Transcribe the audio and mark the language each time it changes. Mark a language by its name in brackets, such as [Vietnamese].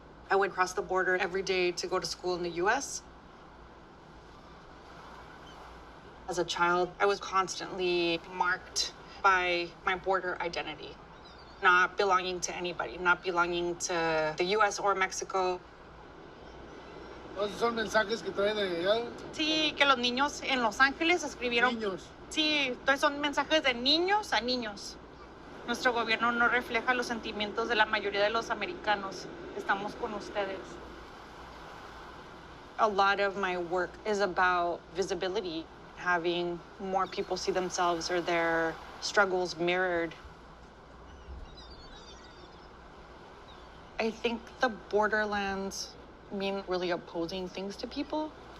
[English] I would cross the border every day to go to school in the US. As a child, I was constantly marked by my border identity, not belonging to anybody, not belonging to the US or Mexico. [Spanish] ¿Esos son mensajes que traen de allá? Sí, que los niños en Los Ángeles escribieron. Niños. Sí, entonces son mensajes de niños a niños. Nuestro gobierno no refleja los sentimientos de la mayoría de los americanos. Estamos con ustedes. [English] A lot of my work is about visibility, having more people see themselves or their struggles mirrored. I think the borderlands mean really opposing things to people.